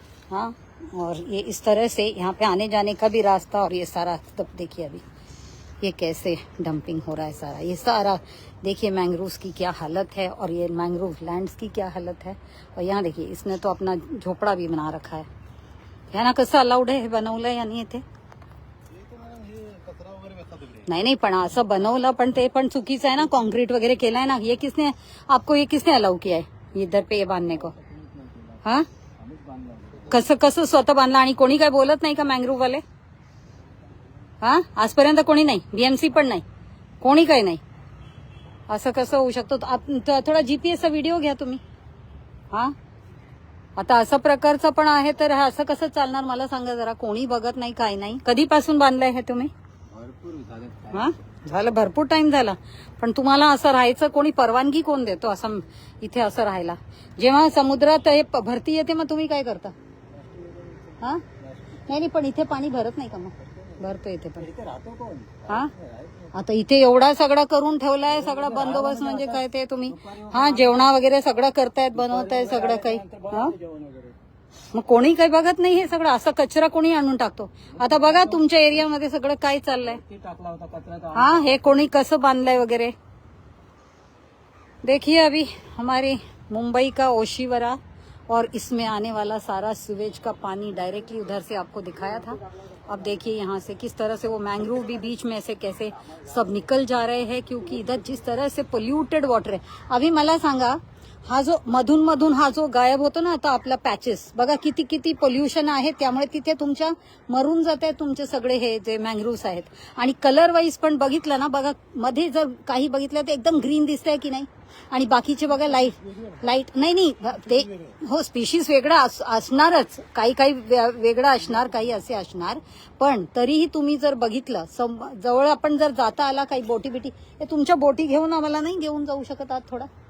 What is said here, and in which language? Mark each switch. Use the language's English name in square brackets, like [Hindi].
[Hindi] हाँ, और ये इस तरह से यहाँ पे आने जाने का भी रास्ता, और ये सारा तब देखिए अभी ये कैसे डंपिंग हो रहा है सारा, ये सारा देखिए मैंग्रोव्स की क्या हालत है और ये मैंग्रोव लैंड्स की क्या हालत है। और यहाँ देखिए इसने तो अपना झोपड़ा भी बना रखा है ना। [Marathi] कसं अलाउड आहे हे बनवलं या नाही इथे? नाही पण असं बनवलं पण ते पण चुकीचं आहे ना, कॉन्क्रीट वगैरह केलं आहे ना। [Hindi] ये किसने आपको, ये किसने अलाउ किया है इधर पे ये बांधने को? [Marathi] हाँ, कसं कसं स्वतः बांधला आणि कोणी काय बोलत नाही का मँग्रोव्ह वाले? हा, आजपर्यंत कोणी नाही, बीएमसी पण नाही, कोणी काही नाही। असं कसं होऊ शकतं? थोडा जीपीएसचा व्हिडिओ घ्या तुम्ही। हा, आता असं प्रकारचं पण आहे तर असं कसं चालणार मला सांगा जरा। कोणी बघत नाही, काय नाही। कधीपासून बांधलंय हे तुम्ही? हा, झालं भरपूर टाइम झाला, पण तुम्हाला असं राहायचं कोणी परवानगी कोण देतो असं इथे असं राहायला? जेव्हा समुद्रात हे भरती येते मग तुम्ही काय करता? हा, नाही पण इथे पाणी भरत नाही का? मग भरतो इथे पण। हा, आता इथे एवढा सगळं करून ठेवलाय, सगळा बंदोबस्त म्हणजे काय ते तुम्ही? हा, जेवणा वगैरे सगळं करतायत, बनवतायत सगळं काही। हा, मग कोणी काही बघत नाही हे सगळं, असं कचरा कोणी आणून टाकतो? आता बघा तुमच्या एरियामध्ये सगळं काय चाललंय। हा, हे कोणी कसं बांधलंय वगैरे। [Hindi] देखिए अभी हमारे मुंबई का ओशीवरा और इसमें आने वाला सारा सीवेज का पानी डायरेक्टली उधर से आपको दिखाया था। अब देखिए यहाँ से किस तरह से वो मैंग्रोव भी बीच में से कैसे सब निकल जा रहे हैं, क्योंकि इधर जिस तरह से पोल्यूटेड वॉटर है। [Marathi] अभी मला सांगा, हा जो मधून मधून हा जो गायब होतो ना आता आपला पॅचेस, बघा किती किती पोल्युशन आहे, त्यामुळे तिथे तुमच्या मरून जात आहे तुमचे सगळे हे जे मँग्रोव्स आहेत। आणि कलर वाईज पण बघितलं ना, बघा मध्ये जर काही बघितलं तर एकदम ग्रीन दिसतंय की नाही, आणि बाकीचे बघा लाईट नाही ते हो स्पीशीज वेगळा असणारच, काही काही वेगळं असणार, काही असे असणार, पण तरीही तुम्ही जर बघितलं जवळ आपण जर जाता आला काही बोटी बिटी, हे तुमच्या बोटी घेऊन आम्हाला नाही घेऊन जाऊ शकत आत थोडा?